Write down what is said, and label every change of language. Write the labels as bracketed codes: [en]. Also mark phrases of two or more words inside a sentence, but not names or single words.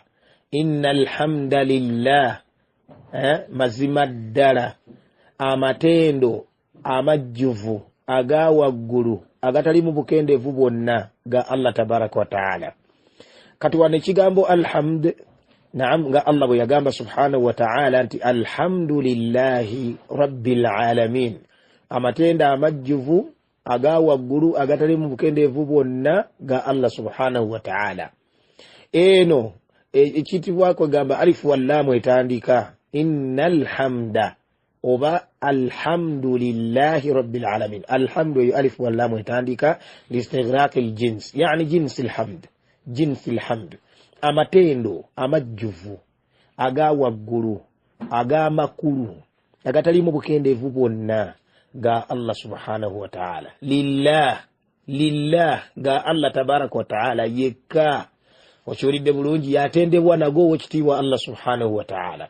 [ar] إن الحمد لله, [lg] mazima ddala amatendo amajjuvu aga waggulu agatali mu bukendeevu bwonna ga [ar] الله تبارك وتعالى. [lg] Kati wano ekigambo alhamd, naam, nga Allah bwe yagamba [ar] سبحانه وتعالى [lg] nti [ar] الحمد لله رب العالمين, [lg] amatenda amajjuvu aga waggulu agatali mu bukendeevu bwonna ga [ar] الله سبحانه وتعالى. [lg] Eno ekitibwako gamba alifu wallamu etandika [ar] إن الحمد [lg] oba [ar] الحمد لله رب العالمين. الحمد ألف واللام etandika لاستغراق الجنس يعني جنس الحمد جنس الحمد, [lg] amatendo amajjuvu aga waggulu aga makulu agatalimu bukendeevu bwonna ga [ar] الله سبحانه وتعالى. Lillah ga الله تبارك وتعالى yekka. [lg] Okiwulidde bulungi, yatendebwa nago owekitiibwa [ar] الله سبحانه وتعالى.